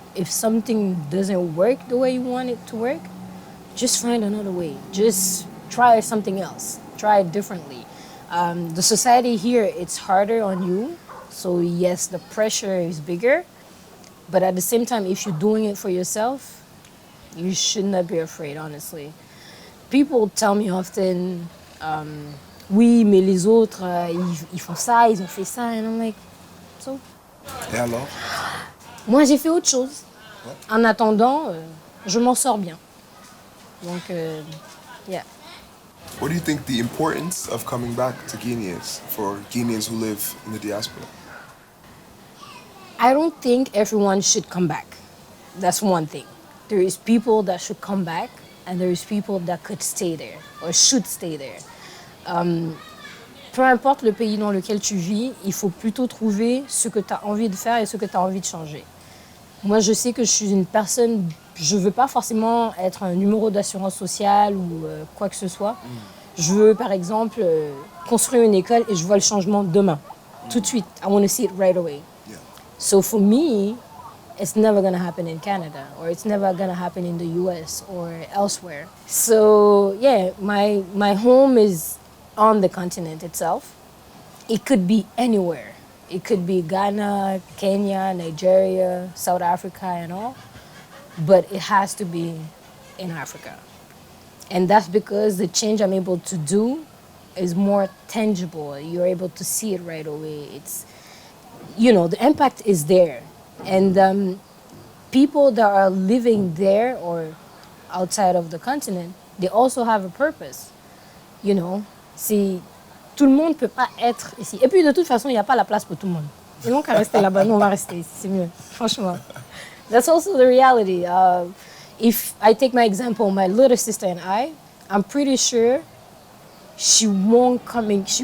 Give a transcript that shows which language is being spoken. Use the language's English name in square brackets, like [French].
[English] If something doesn't work the way you want it to work, just find another way. Just try something else. Try it differently. The society here, it's harder on you. So yes, the pressure is bigger. But at the same time, if you're doing it for yourself, you should not be afraid, honestly. People tell me often, [French] oui, mais les autres, ils font ça, ils ont fait ça. [English] And I'm like, so? [French] Et alors? Moi, j'ai fait autre chose. Ouais. En attendant, je m'en sors bien. Donc, yeah. [English] What do you think the importance of coming back to Guinea is for Guineans who live in the diaspora? I don't think everyone should come back. That's one thing. There is people that should come back, and there is people that could stay there, or should stay there. [French] Peu importe le pays dans lequel tu vis, il faut plutôt trouver ce que tu as envie de faire et ce que tu as envie de changer. Moi, je sais que je suis une personne, je ne veux pas forcément être un numéro d'assurance sociale ou quoi que ce soit. Je veux, par exemple, construire une école et je vois le changement demain, tout de suite. [English] I want to see it right away. Yeah. So for me, it's never going to happen in Canada, or it's never going to happen in the US or elsewhere. So yeah, my home is on the continent itself. It could be anywhere. It could be Ghana, Kenya, Nigeria, South Africa and all, but it has to be in Africa. And that's because the change I'm able to do is more tangible. You're able to see it right away. It's, the impact is there. And people that are living there or outside of the continent, they also have a purpose. [French] Si tout le monde ne peut pas être ici. Et puis de toute façon, il n'y a pas la place pour tout le monde. Ils n'ont qu'à rester là-bas. Nous, on va rester ici. C'est mieux, franchement. [English] That's also the reality. If I take my example, my little sister and I'm pretty sure she won't come in.